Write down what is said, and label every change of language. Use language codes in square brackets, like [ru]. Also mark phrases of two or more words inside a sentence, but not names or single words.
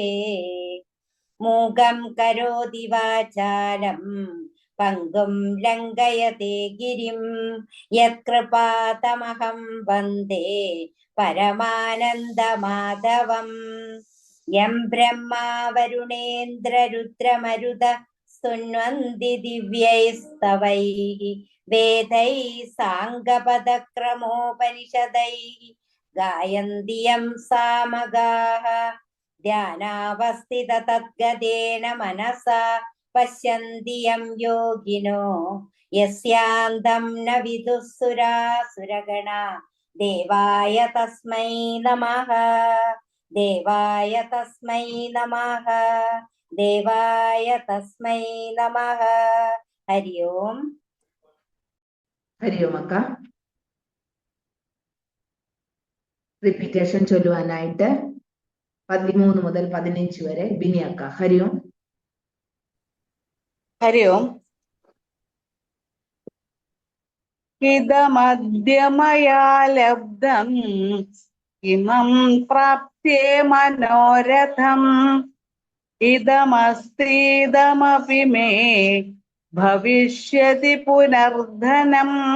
[sa] മൂകം കരോതി വാചാലം പങ്കും ലംഘയത്തെ ഗിരിം യത്കൃപാതമഹം വന്ദേ പരമാനന്ദമാധവം. യം ബ്രഹ്മാ വരുണേന്ദ്രരുദ്രമരുത സ്തുന്വന്തി ദിവ്യൈസ്തവൈഃ വേദൈഃ സാംഗപദക്രമോപനിഷദൈഃ गायन्ति यं सामगाः ध्यानावस्थित तद्गतेन मनसा पश्यन्ति यं योगिनो यस्यान्तं न विदुः सुरासुरगणा देवाय तस्मै नमः देवाय तस्मै नमः देवाय तस्मै नमः हरि ओम ഹരി ഓം [ml] അക്ക. റിപ്പീറ്റേഷൻ ചൊല്ലുവാനായിട്ട് 13 മുതൽ 15 വരെ ബിനി അക്ക. [sa] ഹരി ഓം. ഹരി ഓം. ഇദമദ്യമയാ ലബ്ധം ഇമം പ്രാപ്തേ മനോരഥം ഇദമസ്തീദമപി മേ ഭവിഷ്യതി പുനർധനം